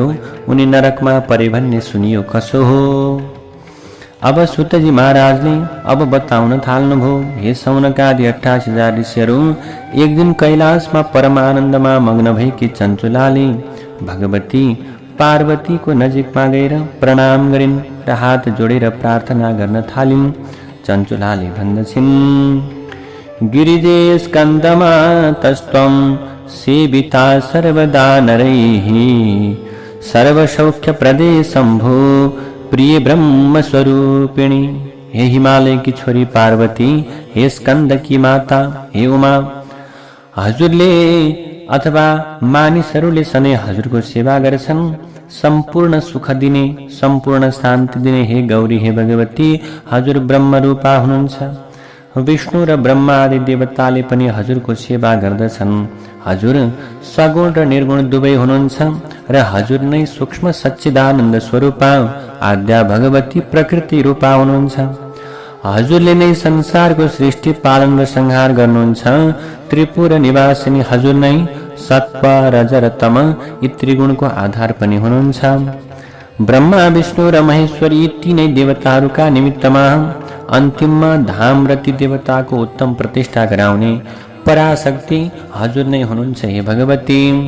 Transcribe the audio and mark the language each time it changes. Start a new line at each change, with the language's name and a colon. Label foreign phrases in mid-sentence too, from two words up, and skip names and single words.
Nepali: उनी नरकमा परे भन्ने सुनियो, कसो हो? अब सुतजी महाराजले अब बताउन थाल्नुभयो। हे सौनकादि 88,000 ऋषिहरू, एक दिन कैलाशमा परमानन्दमा मग्न भएकी चञ्चुलाले भगवती पार्वतीको नजिकमा गएर प्रणाम गरिन् र हात जोडेर प्रार्थना गर्न थालिन्। चञ्चुलाले भन्दछिन्,
Sanskrit: गिरिजे स्कन्दमा तस्त्वं सेविता सर्वदा नरैः सर्वसौख्यप्रदे शम्भो प्रिय ब्रह्म स्वरूपिणी।
Nepali: हे हिमालय की छोरी पार्वती, हे स्कंद की माता, हे उमा, हजुरले अथवा मानिसहरूले सधैँ हजुरको सेवा गर्छन्। सम्पूर्ण सुख दिने, सम्पूर्ण शान्ति दिने हे गौरी, हे भगवती, हजुर ब्रह्म रूपा हुनुहुन्छ। विष्णु र ब्रह्मा आदि देवताले पनि हजुरको सेवा गर्दछन्। हजुर सगुण र निर्गुण दुवै हुनुहुन्छ र हजुर नै सूक्ष्म सच्चिदानन्द स्वरूपा आद्या भगवती प्रकृति रूपा हुनुहुन्छ। हजुरले नै संसारको सृष्टि पालन र संहार गर्नुहुन्छ। त्रिपुर निवासिनी हजुर नै सत्व रज र तम यी त्रिगुणको आधार पनि हुनुहुन्छ। ब्रह्मा विष्णु र महेश्वर यी तीनै देवताहरूका निमित्तमा अन्तिममा धाम र ती देवताको उत्तम प्रतिष्ठा गराउने पराशक्ति हजुर नै हुनुहुन्छ, हे भगवती।